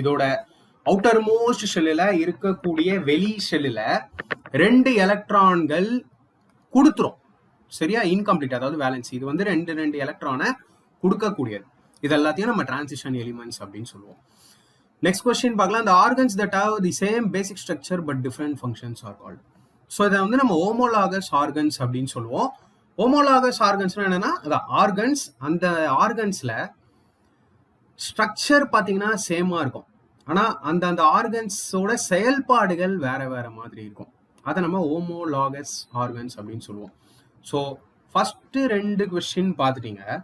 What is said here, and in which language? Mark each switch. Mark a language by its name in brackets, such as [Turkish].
[Tamil] இதோட outer most ஷெல்லில் இருக்கக்கூடிய வெளி ஷெல்லில் 2 எலக்ட்ரான்கள் கொடுத்துரும். சரியா, இன்கம்ப்ளீட் அதாவது வேலன்ஸ். இது வந்து 2 எலக்ட்ரானை கொடுக்கக்கூடியது. இது எல்லாத்தையும் நம்ம டிரான்சிஷன் எலிமெண்ட்ஸ் அப்படின்னு சொல்லுவோம். நெக்ஸ்ட் கொஸ்டின் பார்க்கலாம். [English] the organs that have the same basic structure but different functions are called. [Tamil] So இதை வந்து நம்ம ஹோமோலாகஸ் ஆர்கன்ஸ் அப்படின்னு சொல்லுவோம். ஹோமோலாகஸ் ஆர்கன்ஸ்னா என்னன்னா, அதான் ஆர்கன்ஸ், அந்த ஆர்கன்ஸ்ல ஸ்ட்ரக்சர் பார்த்தீங்கன்னா சேமா இருக்கும், ஆனால் அந்த ஆர்கன்ஸோட செயல்பாடுகள் வேற வேற மாதிரி இருக்கும். அதை நம்ம ஹோமோலாகஸ் ஆர்கன்ஸ் அப்படின்னு சொல்லுவோம். ஸோ ஃபர்ஸ்ட் 2 கொஸ்டின் பார்த்துட்டீங்க.